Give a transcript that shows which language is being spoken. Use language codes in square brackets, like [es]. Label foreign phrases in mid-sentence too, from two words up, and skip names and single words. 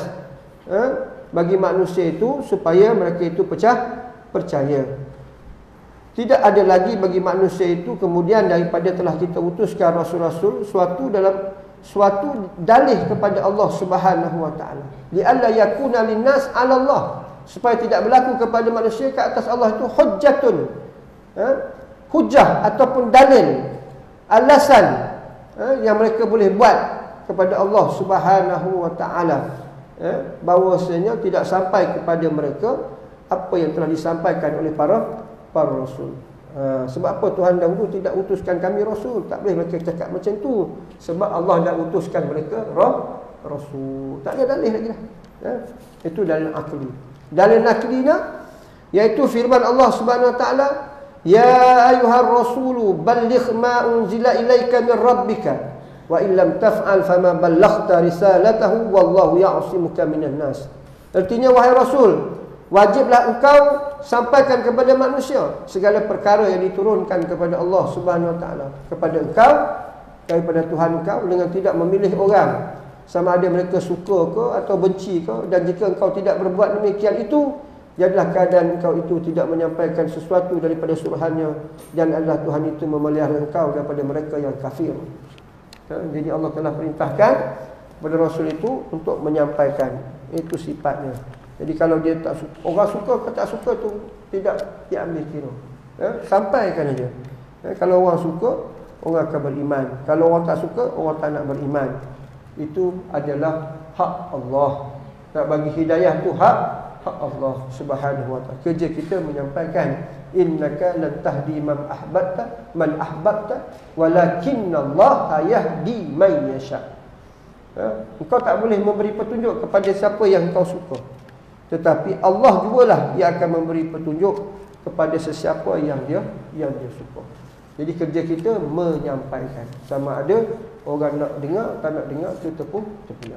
[ms] Bagi manusia itu, supaya mereka itu percaya. Tidak ada lagi bagi manusia itu kemudian daripada telah kita utuskan rasul-rasul suatu dalih kepada Allah [ar] سبحانه وتعالى. لئلا يكون للناس على الله. [ms] Supaya tidak berlaku kepada manusia ke atas Allah itu hujjatun. Hujjah ataupun dalil, alasan yang mereka boleh buat kepada Allah [ar] سبحانه وتعالى, [ms] bahawasanya tidak sampai kepada mereka apa yang telah disampaikan oleh para rasul. Sebab apa Tuhan dahulu tidak utuskan kami Rasul? Tak boleh mereka cakap macam tu. Sebab Allah dah utuskan mereka Rasul. Tak ada dalih lagi dah. Itu dalil akli. Dalil naklina, iaitu firman Allah [ar] سبحانه وتعالى يا أيها الرسول بلغ ما أنزل إليك من ربك وإن لم تفعل فما بلغت رسالته والله يعصمك من الناس. [ms] Artinya, wahai Rasul, wajiblah engkau sampaikan kepada manusia segala perkara yang diturunkan kepada Allah [ar] سبحانه وتعالى [ms] kepada engkau daripada Tuhan engkau, dengan tidak memilih orang sama ada mereka suka ke atau benci ke. Dan jika engkau tidak berbuat demikian itu, jadilah keadaan engkau itu tidak menyampaikan sesuatu daripada suruhannya, dan adalah Tuhan itu memelihara engkau daripada mereka yang kafir. Jadi Allah telah perintahkan kepada Rasul itu untuk menyampaikan. Itu sifatnya. Jadi kalau dia tak suka, orang suka ke tak suka tu tidak diambil kira. Sampaikan aja. Kalau orang suka, orang akan beriman. Kalau orang tak suka, orang tak nak beriman. Itu adalah hak Allah. Nak bagi hidayah tu hak Allah [ar] سبحانه وتعالى. [ms] Kerja kita menyampaikan, [ar] إنك لن تهدي من أحببت ولكن الله يهدي من يشاء. [ms] Engkau tak boleh memberi petunjuk kepada siapa yang engkau suka, tetapi Allah jugalah yang akan memberi petunjuk kepada sesiapa yang dia suka. Jadi kerja kita menyampaikan. Sama ada orang nak dengar, tak nak dengar, kita pun terdiam.